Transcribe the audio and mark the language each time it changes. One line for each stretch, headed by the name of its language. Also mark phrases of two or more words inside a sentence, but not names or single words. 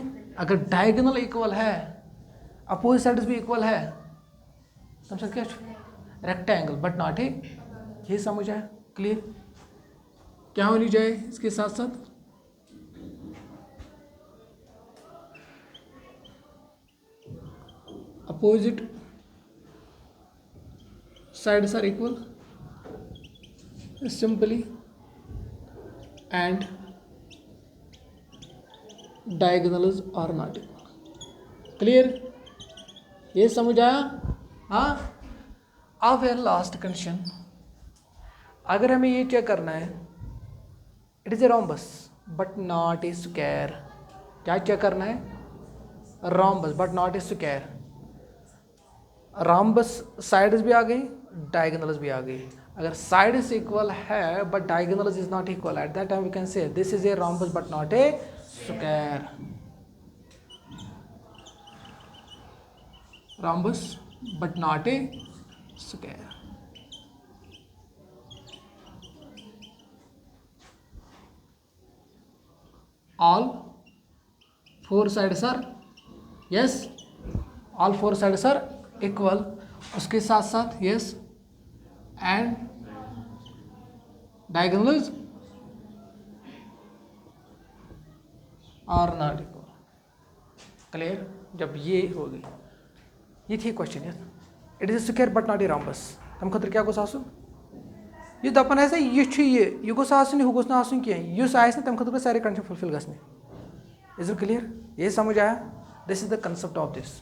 Hindi: अगर
English: diagonal equal
Hindi: है,
English: opposite sides
Hindi: भी इक्वल है, समझ क्या,
English: rectangle but not a.
Hindi: ये समझ आया, क्लियर। क्या होनी चाहिए इसके साथ साथ,
English: opposite sides are equal simply and diagonals are not equal.
Hindi: क्लियर, ये समझ आया। हाँ, अब है
English: last condition.
Hindi: अगर हमें ये चेक करना है
English: it is a rhombus but not a square.
Hindi: क्या चेक करना है,
English: rhombus but not a square. rhombus sides
Hindi: भी आ गई, डायगोनल्स भी आ गई।
English: अगर sides equal है but diagonals is not equal, at that time we can say this is a rhombus but not a square. rhombus but not a square. all four sides are yes, all four sides are equal.
Hindi: उसके साथ साथ
English: yes and diagonals are not equal. क्लियर,
Hindi: जब ये होगी, ये थी
English: question yes it is square but not a rhombus.
Kashmiri: तम खतर क्या गोस आसुन,
Hindi: ये दपन है
Kashmiri: ये गोस आसुन, यह गोस ना आसुन कहीं, युस आयस तम खतर सारे
English: condition fulfil
Kashmiri: गसने।
English: is it clear,
Hindi: ये समझ आया।
English: this is the concept of this.